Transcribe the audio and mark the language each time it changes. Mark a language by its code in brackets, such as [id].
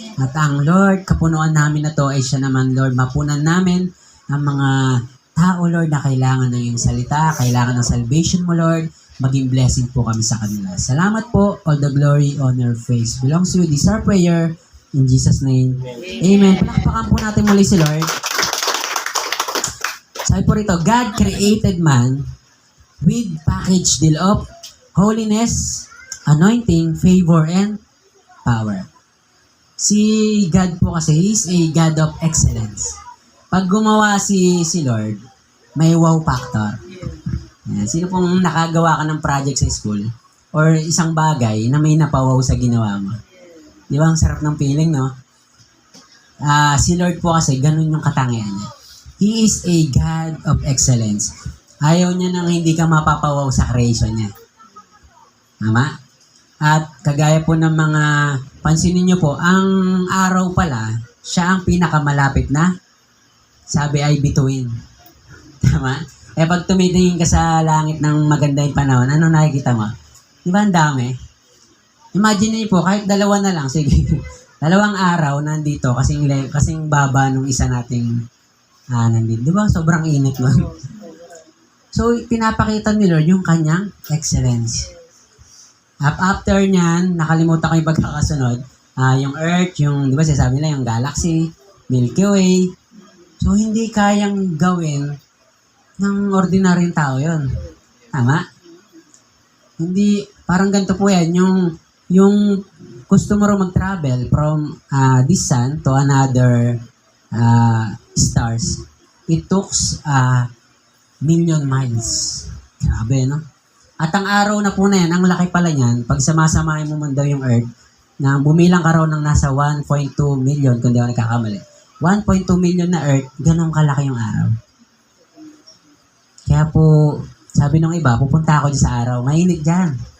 [tl] At ang Lord, kapunuan namin na to ay siya naman, Lord, mapunan namin ang mga tao, Lord, na kailangan ng iyong salita, kailangan ng salvation mo, Lord. Maging blessing po kami sa kanila. Salamat po. [en] All the glory, honor, praise belongs to you. This is our prayer. In Jesus' name. Amen. [tl] Palakpakan po natin muli si Lord. Sabi po rito, [en] God created man with package deal of holiness, anointing, favor, and power. [tl] Si God po kasi [en] is a God of excellence. [tl] Pag gumawa si Lord, may wow factor. Yan. Sino pong nakagawa ka ng project sa school or isang bagay na may napawaw sa ginawa mo? Di ba ang sarap ng feeling, no? Si Lord po kasi ganun yung katangian niya. [en] He is a God of excellence. [tl] Ayaw niya nang hindi ka mapapawaw sa creation niya. Tama? At kagaya po ng mga, pansinin niyo po, ang araw pala, siya ang pinakamalapit na, sabi ay bituin. Tama? Pag tumitingin ka sa langit ng maganda yung panahon, ano nakikita mo? Di ba ang dami? Imagine niyo po, kahit dalawa na lang, sige, dalawang araw nandito, kasing baba nung isa nating nandito. Di ba? Sobrang init nun. So, pinapakita ni Lord yung kanyang excellence. After nyan, nakalimutan ko yung pagkakasunod, yung Earth, yung, di ba sinasabi nila, yung galaxy, Milky Way. So, hindi kayang gawin ng ordinaryong tao yon. Tama? Hindi, parang ganito po yan, yung gusto mo rin mag-travel [en] from this sun to another stars, it took million miles. [tl] Grabe, no? At ang araw na po na yan, ang laki pala niyan, pag samasamahin mo man daw yung Earth, na bumilang ka raw ng nasa 1.2 million, kung di ako nagkakamali. 1.2 million na Earth, ganun kalaki yung araw. Kaya po, sabi nung iba, pupunta ako dyan sa araw, mainit dyan.